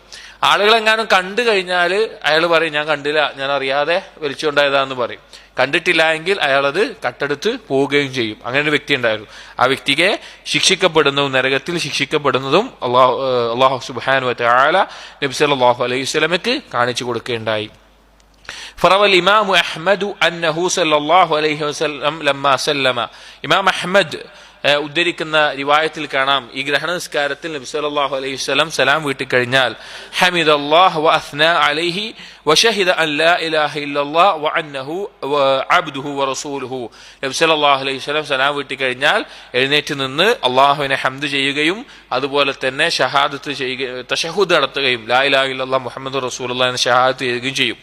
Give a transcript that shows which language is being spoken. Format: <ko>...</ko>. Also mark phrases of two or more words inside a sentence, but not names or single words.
<ml>ആളുകളെങ്ങാനും കണ്ടു കഴിഞ്ഞാൽ അയാൾ പറയും ഞാൻ കണ്ടില്ല, ഞാൻ അറിയാതെ വലിച്ചുകൊണ്ടായതാന്ന് പറയും. കണ്ടിട്ടില്ല എങ്കിൽ അയാളത് കട്ടെടുത്ത് പോവുകയും ചെയ്യും. അങ്ങനെ ഒരു വ്യക്തി ഉണ്ടായിരുന്നു. ആ വ്യക്തിയെ ശിക്ഷിക്കപ്പെടുന്നതും നരകത്തിൽ ശിക്ഷിക്കപ്പെടുന്നതും</ml> <ar>الله سبحانه وتعالى</ar> <ml>നബി</ml> <ar>صلى الله عليه</ar> <ml>വസല്ലമക്ക് കാണിച്ചു കൊടുക്കുകയുണ്ടായി.</ml> <ar>فروى الإمام أحمد أنه صلى الله عليه وسلم لما سلم,</ar> <ml>ഇമാം അഹ്മദ് ഉദ്ധരിക്കുന്ന റിവായത്തിൽ കാണാം, ഈ ഗ്രഹണ നിസ്കാരത്തിൽ നബി</ml> <ar>صلى الله عليه وسلم</ar> <ml>സലാം വീട്ടിക്കഴിഞ്ഞാൽ</ml> <ar>حمد الله وأثنى عليه وشهد أن لا إله إلا الله وأنه عبده ورسوله,</ar> <ml>നബി</ml> <ar>صلى الله عليه وسلم</ar> <ml>സലാം വീട്ടിക്കഴിഞ്ഞാൽ എഴുന്നേറ്റ് നിന്ന് അള്ളാഹുവിനെ ഹംദ് ചെയ്യുകയും അതുപോലെ തന്നെ ഷഹാദത്ത് ചെയ്യുകയും തശഹുദ് നടത്തുകയും</ml> <ar>لا إله إلا الله محمد رسول الله</ar> <ml>എന്ന ഷഹാദത്ത് ചെയ്യുകയും ചെയ്യും.</ml>